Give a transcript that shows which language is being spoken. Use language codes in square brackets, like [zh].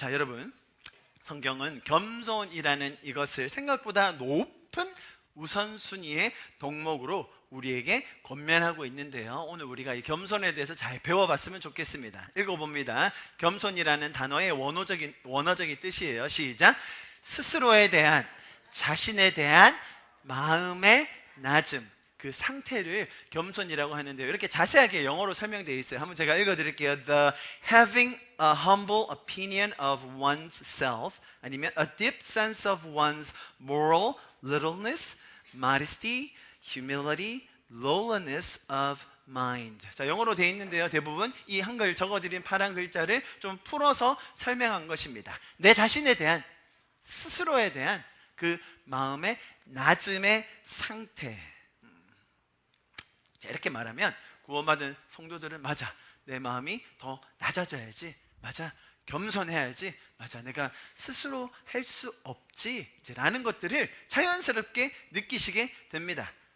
[ko] 자, 여러분, 성경은 겸손이라는 이것을 생각보다 높은 우선순위의 덕목으로 우리에게 권면하고 있는데요, 오늘 우리가 이 겸손에 대해서 잘 배워봤으면 좋겠습니다. 읽어봅니다. 겸손이라는 단어의 원어적인 뜻이에요. 시작. 스스로에 대한, 자신에 대한 마음의 낮음, 그 상태를 겸손이라고 하는데요, 이렇게 자세하게 영어로 설명되어 있어요. 한번 제가 읽어드릴게요. [en] The having a humble opinion of one's self, [ko] 아니면 [en] a deep sense of one's moral littleness, modesty, humility, lowliness of mind. [ko] 자, 영어로 되어 있는데요, 대부분 이 한글 적어드린 파란 글자를 좀 풀어서 설명한 것입니다. 내 자신에 대한, 스스로에 대한 그 마음의 낮음의 상태. 자, 이렇게 말하면 구원받은 성도들은, 맞아, 내 마음이 더 낮아져야지, 맞아, 겸손해야지, 맞아, 내가 스스로 할 수 없지 라는 것들을 자연스럽게 느끼시게 됩니다.